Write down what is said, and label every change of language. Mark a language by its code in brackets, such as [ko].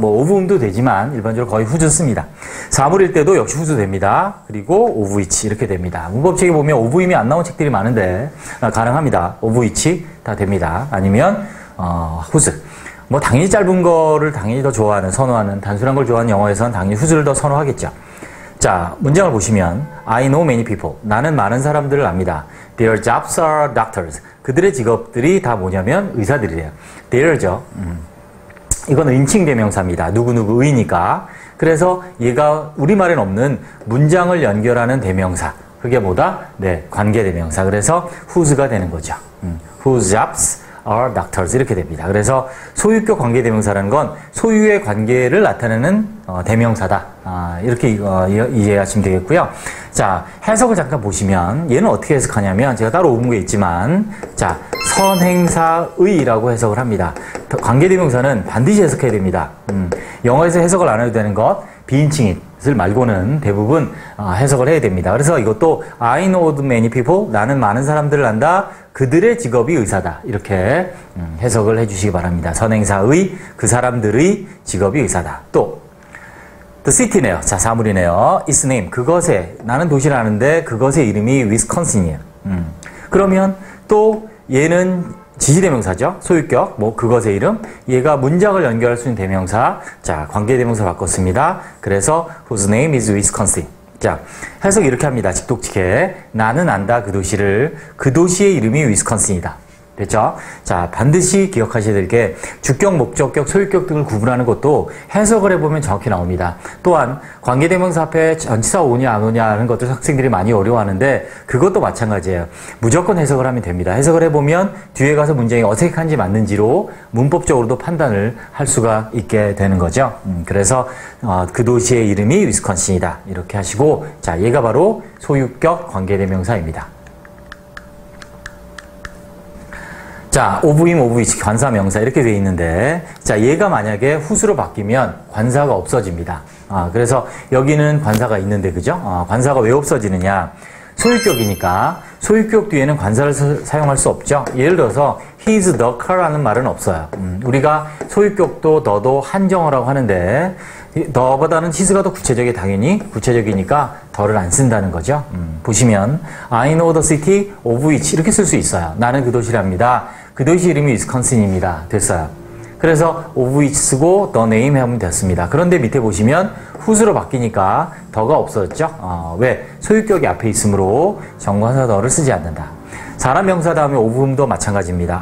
[ko] 뭐 of도 되지만 일반적으로 거의 whose 씁니다. 사물일 때도 역시 whose 됩니다. 그리고 of which 이렇게 됩니다. 문법책에 보면 of임이 안 나온 책들이 많은데 가능합니다. of which 다 됩니다. 아니면 whose. 뭐 당연히 짧은 거를 당연히 더 좋아하는, 선호하는, 단순한 걸 좋아하는 영어에서는 당연히 whose를 더 선호하겠죠. 자, 문장을 보시면 [en] I know many people. [ko] 나는 많은 사람들을 압니다. [en] Their jobs are doctors. [ko] 그들의 직업들이 다 뭐냐면 의사들이래요. [en] Their죠. [ko] 이건 인칭 대명사입니다. 누구누구의니까. 그래서 얘가 우리말엔 없는 문장을 연결하는 대명사. 그게 뭐다? 네, 관계 대명사. 그래서 whose가 되는 거죠. [en] Whose jobs are doctors [ko] 이렇게 됩니다. 그래서 소유격 관계 대명사라는 건 소유의 관계를 나타내는 대명사다. 이렇게 이해하시면 되겠고요. 자, 해석을 잠깐 보시면 얘는 어떻게 해석하냐면 제가 따로 옮은 게 있지만 자, 선행사의라고 해석을 합니다. 관계 대명사는 반드시 해석해야 됩니다. 영어에서 해석을 안 해도 되는 것, 비인칭it을 말고는 대부분 해석을 해야 됩니다. 그래서 이것도 [en] I know many people, [ko] 나는 많은 사람들을 안다. 그들의 직업이 의사다. 이렇게 해석을 해주시기 바랍니다. 선행사의, 그 사람들의 직업이 의사다. 또 [en] The city [ko] 네요. 자, 사물이네요. [en] Its name, [ko] 그것의, 나는 도시를 아는데 그것의 이름이 위스콘신이에요. 그러면 또 얘는 지시대명사죠. 소유격, 뭐 그것의 이름. 얘가 문장을 연결할 수 있는 대명사. 자, 관계대명사 바꿨습니다. 그래서 [en] whose name is Wisconsin. [ko] 자, 해석 이렇게 합니다. 직독직해. 나는 안다 그 도시를. 그 도시의 이름이 위스콘신이다. 됐죠? 자, 반드시 기억하셔야 될 게 주격, 목적격, 소유격 등을 구분하는 것도 해석을 해보면 정확히 나옵니다. 또한 관계대명사 앞에 전치사 오냐 안 오냐 하는 것들 학생들이 많이 어려워하는데 그것도 마찬가지예요. 무조건 해석을 하면 됩니다. 해석을 해보면 뒤에 가서 문장이 어색한지 맞는지로 문법적으로도 판단을 할 수가 있게 되는 거죠. 그래서 그 도시의 이름이 위스콘신이다. 이렇게 하시고 자, 얘가 바로 소유격 관계대명사입니다. 자, of임, of which, 관사, 명사 이렇게 되어 있는데 자, 얘가 만약에 whose로 바뀌면 관사가 없어집니다. 그래서 여기는 관사가 있는데 그죠? 관사가 왜 없어지느냐? 소유격이니까 소유격 뒤에는 관사를 사용할 수 없죠. 예를 들어서 [en] he's the car [ko] 라는 말은 없어요. 우리가 소유격도 너도 한정어라고 하는데 너보다는 hs가 더 당연히 구체적이니까 더를 안 쓴다는 거죠. 보시면 [en] I know the city of which [ko] 이렇게 쓸 수 있어요. 나는 그 도시를 압니다. 그 도시 이름이 위스콘신입니다. 됐어요. 그래서 of which 쓰고 [en] the name [ko] 하면 됐습니다. 그런데 밑에 보시면 whose로 바뀌니까 더가 없어졌죠. 왜? 소유격이 앞에 있으므로 정관사 더를 쓰지 않는다. 사람 명사 다음에 of음도 마찬가지입니다.